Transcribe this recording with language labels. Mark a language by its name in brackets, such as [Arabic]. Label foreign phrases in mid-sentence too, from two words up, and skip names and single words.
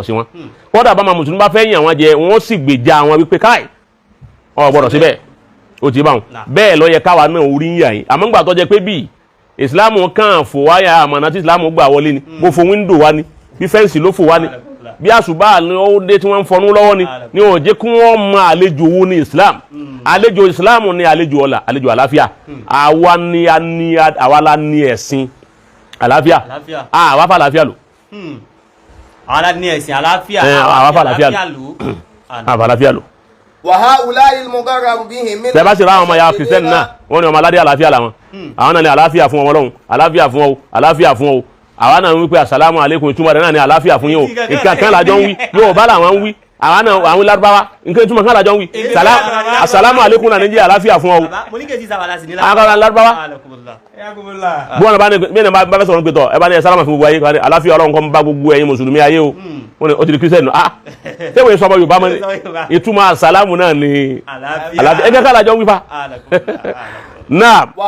[Yoruba] sí wọn kọ́dà bá àwọn mùsùlùmí bá fẹ́ yàn wọn jẹ wọ́n sì gbèjà àwọn wípé káì ọ̀ gbọ́dọ̀ síbẹ̀ o ti bá wọn bẹ́ẹ̀ ló yẹ káwa náà orí ń yà yín àmọ́ ńgbà tó jẹ́ pé bíi ìsìlámù kan fò wáyà àmọ̀nà tí ìsìlámù gbà wọlé ni bó fo wíńdò wá ni bí fẹ́ǹsì ló fò wá ni bí àṣùbà ni ó dé tí wọ́n ń fọnú lọ́wọ́ ni ó jẹ́ kí wọ́n mọ àlejò owó ní Islam àlejò Islam ni àlejò ọlà àlejò àlàáfíà àwa la ní ẹ̀sìn àlàáfíà àwa fà àlàáfíà lò. àwa la ní ẹ̀sìn àlàáfíà àwa fà àlàáfíà lò àwa àlàáfíà lò [Arabic] وهؤلاء المغرر بهم من [Yoruba] tẹ́bá sì ra àwọn ọmọ ya kìrìsìtẹ́nì náà wọ́n ní ọmọ aládé àlàáfíà làwọn àwọn náà ní àlàáfíà fún ọmọ Ọlọ́run àlàáfíà fún ọ àlàáfíà fún ọ àwa náà ń wí pé [Arabic] السلام عليكم [Yoruba] ìtumọ̀ rẹ̀ náà ní àlàáfíà fún yín o nǹkan kan làjọ ń wí yóò bá làwọn ń wí àwa náà àwọn Lárúbáwá nǹkan ìtumọ̀ kan làjọ ń wí [Arabic] السلام عليكم [Yoruba] náà ní jẹ́ àlàáfíà fún ọ àwọn Lárúbáwá bọ́ọ̀nà bá fẹ́ sọ̀rọ̀ pé tọ̀ ẹ bá ní ẹ sálámà fún gbogbo ayé àlàáfíà Ọlọ́run kó bá gbogbo ẹ̀yin mùsùlùmí ayé o wọ́n ní ó ti di kírísítẹ́nì ah tẹ́wọ̀n sọ ọmọ Yorùbá mọ́ ìtumọ̀ [Arabic] asàlámù náà [Yoruba] ní àlàáfíà ẹgbẹ́ kan làjọ ń wí fa náà